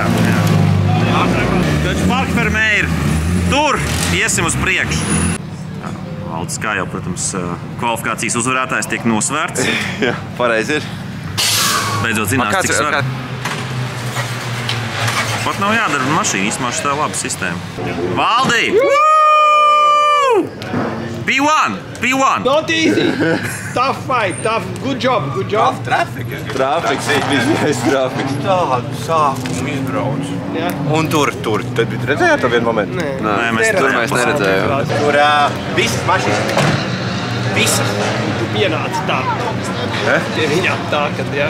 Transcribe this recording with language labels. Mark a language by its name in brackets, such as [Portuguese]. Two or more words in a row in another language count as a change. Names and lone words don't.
[Latvian] Taču parkfermē ir tur, iesim uz priekšu. Valdis, kā jau, protams, kvalifikācijas uzvarētājs tiek nosvērts. Jā, pareizi ir. Beidzot zinās, cik svar. Pat nav jādara mašīna, īstenībā šitā laba sistēma. Valdi! P1! [English] Not easy. Tough fight. Good job. [Latvian] Trafiks, vismaz trafiks. Tādu sākumu izbrauc. Jā. Un tur. Tad redzējāt to vienu momentu? Nē, mēs neredzējām. Tur visas mašīnas. Visas. Tu pienāci tā. Pie viņām tā, kad jā.